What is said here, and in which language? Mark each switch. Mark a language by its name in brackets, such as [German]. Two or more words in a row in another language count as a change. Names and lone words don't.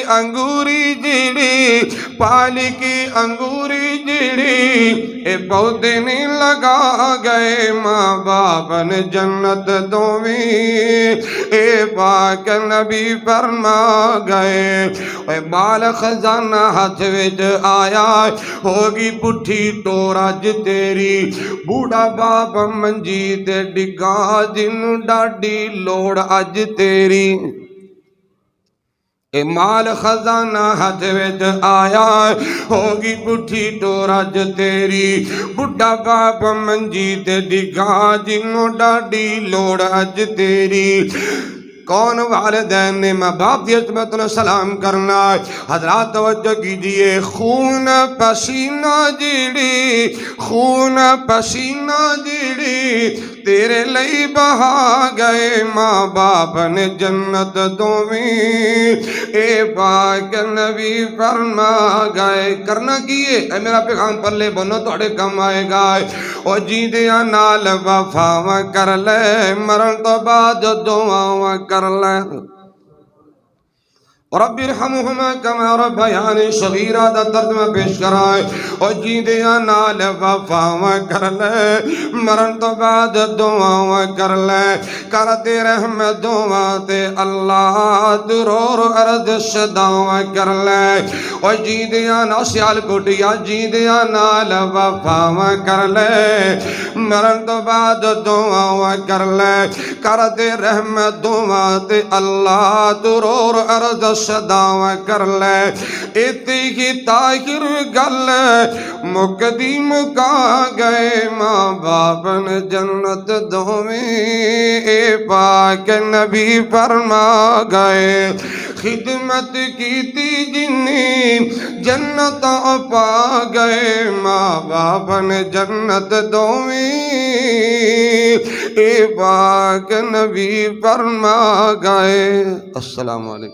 [Punjabi] انگوری جڑی، پال کی انگوری جڑی اے پودے نہیں لگا گئے، ماں باپ نے جنت دوویں اے پاک نبی فرما گئے، اے بال خزانہ ہاتھ وچ آیا ہوگی پٹھی ٹور اج تیری، بوڑھا باپ منجی تے ڈگا جنوں ڈاڈی لوڑ اج تیری، اے مال خزانہ ہاتھ وچ آیا ہوگی پٹھی ٹور اج تیری، بڑھا باپ منجی تے ڈگا جنوں ڈاڈی لوڑ اج تیری، کون والدین نے ماں باپ دی عظمت نے سلام کرنا، حضرات توجہ کیجئے، خون پسینہ جڑی، خون پسینہ جڑی تیرے لئی بہا گئے، ماں باپ نے جنت دوویں اے پاک نبی فرما گئے، کرنا کیے اے میرا پیغام پلے بنو توڑے کم آئے گا، اور جیندیاں نال وفاواں کر لے، مرن تو بعد دعاواں کر لے، [Arabic] رب ارحمہما کما ربیانی صغیرہ [Punjabi] دا ترجمہ پیش کرائے، اور جیندیاں نال وفاواں کر لے، مرن تو بعد دعاواں کر لے، کرتے رحم دعا تے اللہ درور عرض صداواں کر لے، اور جیندیاں نال سیال کوٹیا جیندیاں نال وفاواں کر لے، مرن تو بعد دعاواں کر لے، کرتے رحم دعا تے اللہ درور عرض صداواں کر لے، ایتی ہی طاہر گل مکدی مکا گئے، ماں باپ نے جنت دوویں اے پاک نبی فرما گئے، خدمت کیتی جنی جنت پا گئے ماں باپ نے جنت دوویں اے پاک نبی فرما گئے۔ [Arabic] السلام علیکم۔